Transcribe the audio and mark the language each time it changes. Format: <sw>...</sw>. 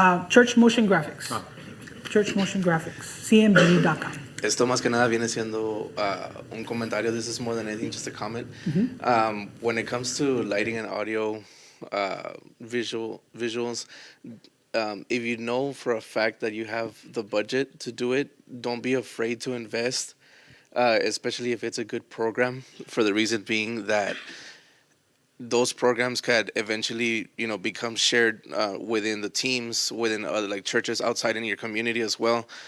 <en>Church Motion Graphics. Church Motion Graphics. CMG.com.</en> <es>Esto más que nada viene siendo un comentario.</es> <en>This is more than anything, just a comment. When it comes to lighting and audio, visuals, if you know for a fact that you have the budget to do it, don't be afraid to invest, especially if it's a good program, for the reason being that those programs could eventually, become shared within the teams, within other like churches outside in your community as well.</en>